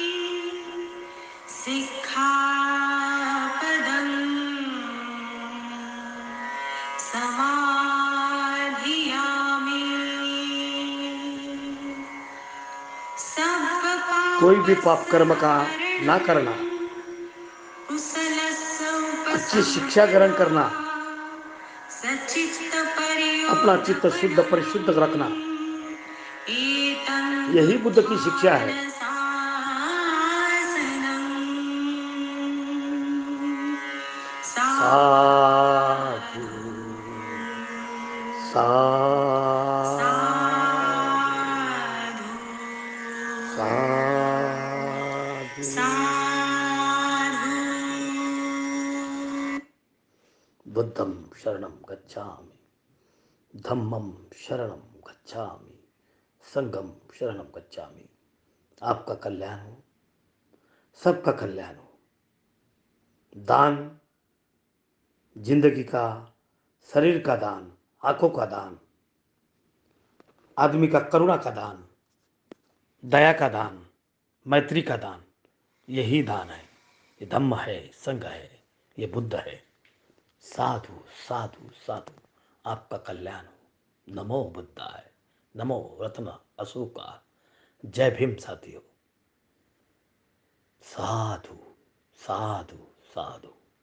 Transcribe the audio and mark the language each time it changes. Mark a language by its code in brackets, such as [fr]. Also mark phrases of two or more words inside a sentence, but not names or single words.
[hi] कोई भी पाप कर्म का ना करना, अच्छी शिक्षा ग्रहण करना, अपना चित्त शुद्ध परिशुद्ध रखना, यही बुद्ध की शिक्षा है। साधु साधु साधु। [pi] बुद्धं शरणं गच्छामि, धम्मं शरणं गच्छामि, संघं शरणं गच्छामि। [hi] आपका कल्याण हो, सबका कल्याण हो। दान, जिंदगी का, शरीर का दान, आंखों का दान, आदमी का करुणा का दान, दया का दान, मैत्री का दान, यही दान है। ये धम्म है, संघ है, ये बुद्ध है। साधु साधु साधु। आपका कल्याण हो। [sa] नमो बुद्धाय, [hi] नमो रत्न अशोका। जय भीम साथियों। साधु साधु साधु।